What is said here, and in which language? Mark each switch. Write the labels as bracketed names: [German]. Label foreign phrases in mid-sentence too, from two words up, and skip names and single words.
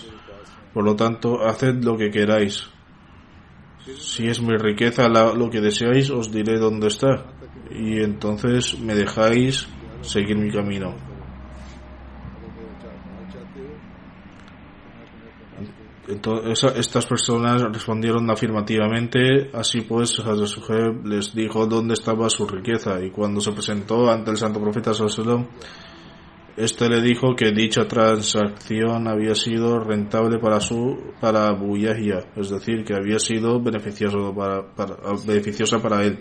[Spanish] Por lo tanto, haced lo que queráis. Si es mi riqueza lo que deseáis, os diré dónde está, y entonces me dejáis seguir mi camino. Entonces, estas personas respondieron afirmativamente. Así pues, Hazrat Suhaib les dijo dónde estaba su riqueza, y cuando se presentó ante el santo profeta [Arabic] صلى الله عليه وسلم, [Spanish] este le dijo que dicha transacción había sido rentable para Abu Yahya, es decir, que había sido beneficiosa para él.